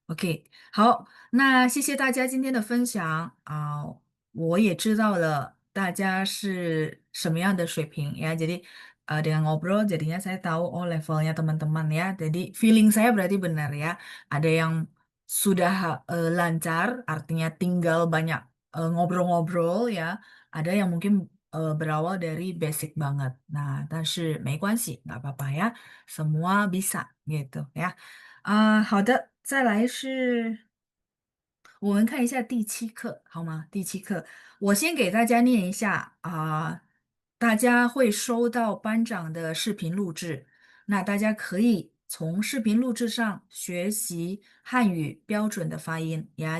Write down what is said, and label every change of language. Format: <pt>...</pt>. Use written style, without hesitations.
<zh>OK，好，那谢谢大家今天的分享我也知道了大家是什么样的水平ya.</zh> <id>Jadi dengan ngobrol jadinya saya tahu oh levelnya teman-teman ya. Jadi feeling saya berarti benar ya. Ada yang sudah lancar, artinya tinggal banyak ngobrol-ngobrol ya. Ada yang mungkin berawal dari basic banget. Nah,</id> <zh>但是没关系，</zh> <id>nggak apa-apa ya. Semua bisa gitu ya.</id> <zh>好的，再来是我们看一下第七课，好吗？第七课，我先给大家念一下大家会收到班长的视频录制，那大家可以从视频录制上学习汉语标准的发音ya.</zh>